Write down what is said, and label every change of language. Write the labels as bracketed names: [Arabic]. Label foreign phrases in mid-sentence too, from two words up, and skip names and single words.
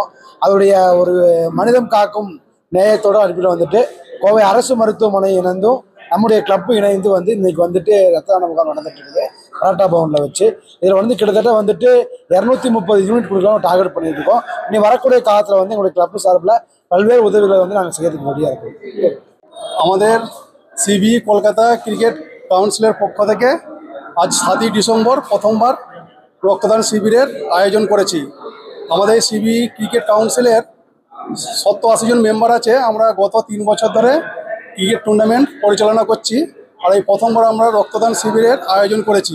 [Tamil] அதனுடைய ஒரு மனிதம் காக்கும் நேயத்தோடு அனுப்பிட்டு வந்துட்டு கோவை அரசு மருத்துவமனை இணைந்தும் நம்முடைய கிளப்பு இணைந்து வந்து இன்னைக்கு வந்துட்டு ரத்த தான முகாம் நடந்துட்டு இருக்குது பராட்டா பவனில் வச்சு. இதில் வந்து கிட்டத்தட்ட வந்துட்டு 230 யூனிட் கொடுக்கலாம் டார்கெட் பண்ணிட்டு இருக்கோம். இனி வரக்கூடிய காலத்தில் வந்து எங்களுடைய கிளப்பு சார்பில் பல்வேறு உதவிகளை வந்து நாங்கள் செய்யறதுக்கு ரெடியாக இருக்கோம்। [Bangla] আমাদের সিবি কলকাতা ক্রিকেট কাউন্সিলের পক্ষ থেকে আজ 7ই ডিসেম্বর প্রথমবার রক্তদান শিবিরের আয়োজন করেছি। আমাদের সিবি ক্রিকেট কাউন্সিলের 87 জন মেম্বার আছে। আমরা গত 3 বছর ধরে ক্রিকেট টুর্নামেন্ট পরিচালনা করছি, আর এই প্রথমবার আমরা রক্তদান শিবিরের আয়োজন করেছি।